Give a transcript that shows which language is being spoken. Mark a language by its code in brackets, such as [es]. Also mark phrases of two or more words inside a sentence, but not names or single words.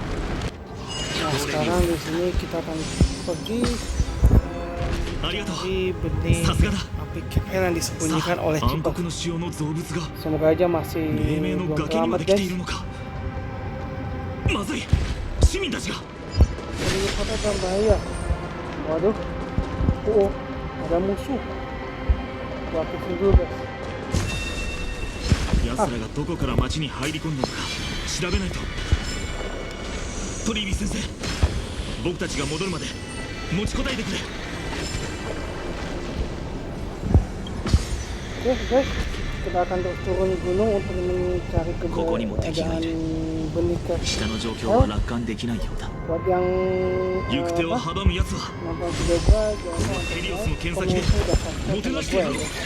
[id] Nah, sekarang di sini kita akan pergi di benih api Kephel yang disembunyikan oleh Chipper. Semoga aja masih belum terlambat guys. Ini kota berbahaya. Waduh, ada musuh. Gua aktifin dulu guys. [ja] 奴らがどこから町に入り込んだのか調べないと。トリービー先生、僕たちが戻るまで持ちこたえてくれ。 [id] Oke guys, kita akan terus turun gunung untuk mencari keberadaan benih Kephel. Buat yang nonton video gua, jangan lupa komen dan subscribe channel gua ya.